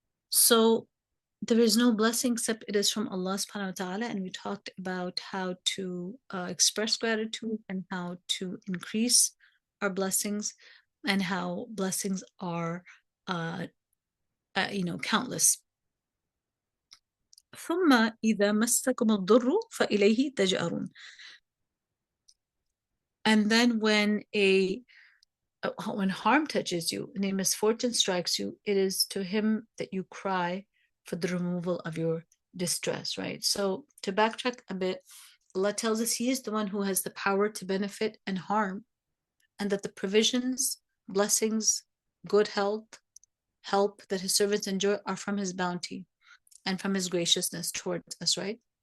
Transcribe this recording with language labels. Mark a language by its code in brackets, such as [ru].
[en] So there is no blessing except it is from Allah subhanahu wa ta'ala. And we talked about how to express gratitude and how to increase our blessings, and how blessings are countless. [ar] ثم إذا مسكم الضر فإليه تجأرون. [en] And then when harm touches you and a misfortune strikes you, it is to him that you cry for the removal of your distress, right? So to backtrack a bit, Allah tells us he is the one who has the power to benefit and harm, and that the provisions, blessings, good health, help that his servants enjoy are from his bounty and from his graciousness towards us, right?